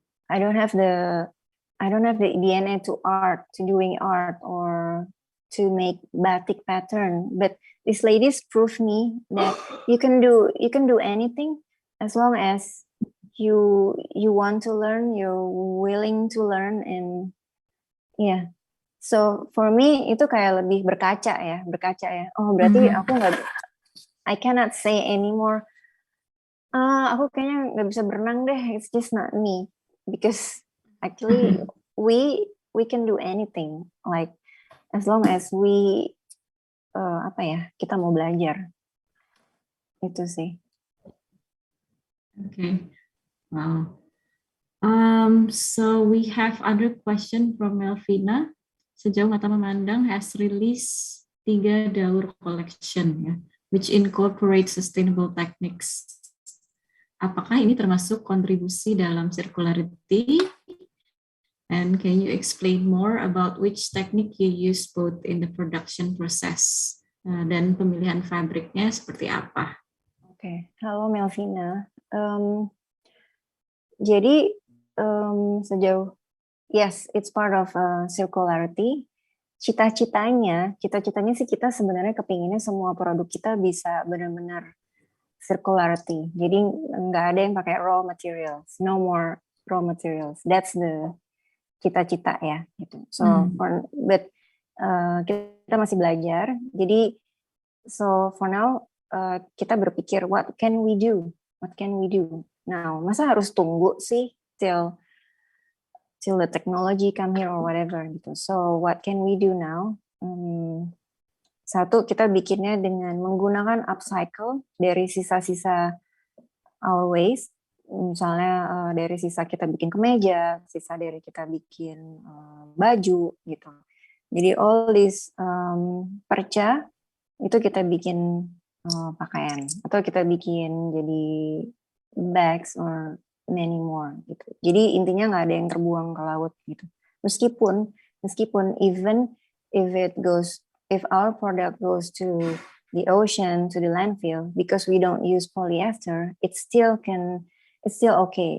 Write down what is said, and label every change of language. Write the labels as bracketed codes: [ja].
[en] I don't have the DNA to doing art or to make batik pattern, but these ladies prove me that you can do anything as long as you want to learn, you're willing to learn, and yeah. So for me [id] itu kayak lebih berkaca ya. Oh berarti aku nggak, [en] I cannot say anymore. [id] Aku kayaknya nggak bisa berenang deh. [en] It's just not me, because actually we can do anything, like as long as we [id] kita mau belajar. Itu sih. [en] Okay. Wow. So we have other question from Melvina. Sejauh mata memandang has released 3 daur collection ya, which incorporate sustainable techniques. [id] Apakah ini termasuk kontribusi dalam circularity? [en] And can you explain more about which technique you use both in the production process [id] dan pemilihan fabriknya seperti apa? Oke. Halo Melvina. Jadi sejauh, [en] yes, it's part of circularity. [id] Cita-citanya sih kita sebenarnya kepinginnya semua produk kita bisa benar-benar circularity. Jadi nggak ada yang pakai raw materials, [en] no more raw materials. That's the [id] cita-cita ya. Gitu. [en] So, but [id] kita masih belajar. Jadi [en] So for now, [id] kita berpikir, [en] what can we do? What can we do? Now, [id] masa harus tunggu sih [en] till the technology come here or whatever [id] gitu. [en] So what can we do now? [id] Satu, kita bikinnya dengan menggunakan upcycle dari sisa-sisa [en] our waste. [id] Misalnya dari sisa kita bikin kemeja, sisa dari kita bikin baju gitu. Jadi [en] all this [id] perca itu kita bikin pakaian atau kita bikin jadi bags [en] or many more [id] gitu. Jadi intinya nggak ada yang terbuang ke laut gitu. Meskipun [en] even if our product goes to the ocean, to the landfill, because we don't use polyester, it still okay.